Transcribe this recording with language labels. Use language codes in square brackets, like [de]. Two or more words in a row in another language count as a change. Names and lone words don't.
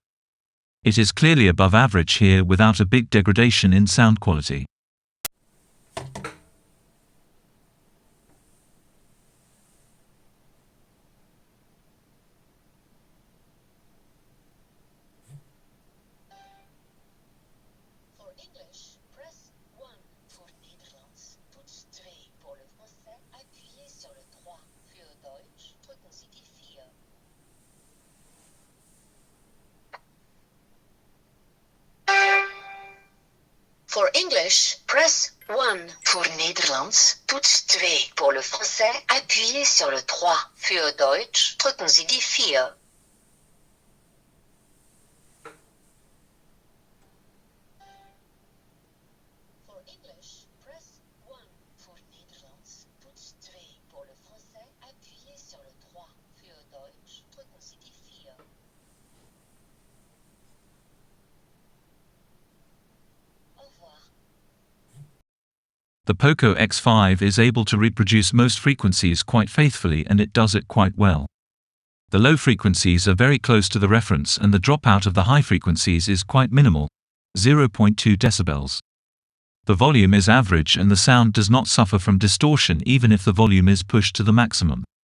[en] It is clearly above average here without a big degradation in sound quality. For English, press 1. [nl] Voor Nederlands, toets 2. [fr] Pour le français, appuyez sur le 3. [de] Für Deutsch, drücken Sie die 4. [en] For English, press 1 [nl] pour Nederlands, toets 2 [fr] pour le français, appuyez sur le 3. [de] Für Deutsch, drücken Sie die 4. [en] For English, press 1 [nl] pour Nederlands, toets 2 [fr] pour le français, appuyez sur le 3. [de] Für Deutsch, drücken Sie die 4. [fr] Au revoir. [en] The POCO X5 is able to reproduce most frequencies quite faithfully, and it does it quite well. The low frequencies are very close to the reference, and the dropout of the high frequencies is quite minimal, 0.2 decibels. The volume is average and the sound does not suffer from distortion even if the volume is pushed to the maximum.